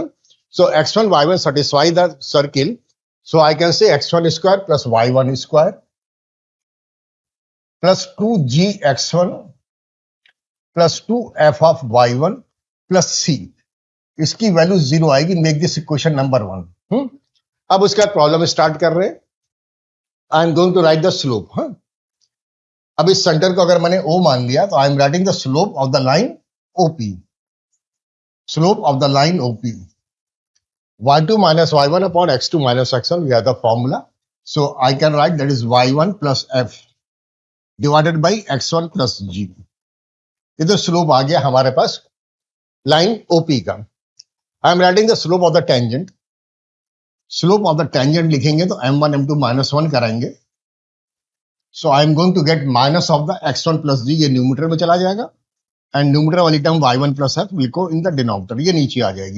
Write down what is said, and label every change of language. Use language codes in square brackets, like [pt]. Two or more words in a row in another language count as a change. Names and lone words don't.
[en] So x1 y1 satisfy the circle, so I can say x1 square plus y1 square plus 2gx1 plus 2f of y1 plus c, [hi] इसकी वैल्यू 0 आएगी। [en] Make this equation number 1. [hi] अब उसके बाद प्रॉब्लम स्टार्ट कर रहे हैं। [en] I am going to write the slope. [hi] अब इस सेंटर को अगर मैंने O मान लिया, तो [en] I am writing the slope of the line OP, slope of the line OP, स्लोप ऑफ द लाइन OP, y2 minus y1 upon x2 minus x1, we have the formula. So I can write that is y1 plus f divided by x1 plus g. [hi] इधर स्लोप आ गया हमारे पास लाइन OP का। [en] I am writing the slope of the tangent. Slope of the tangent [hi] लिखेंगे तो m1 m2 -1 कराएंगे। [en] So I am going to get minus of the x1 plus g, [hi] ये न्यूमरेटर में चला जाएगा, [en] And numerator wali term y1 plus f will go in the denominator, [hi] ये नीचे आ जाएगी।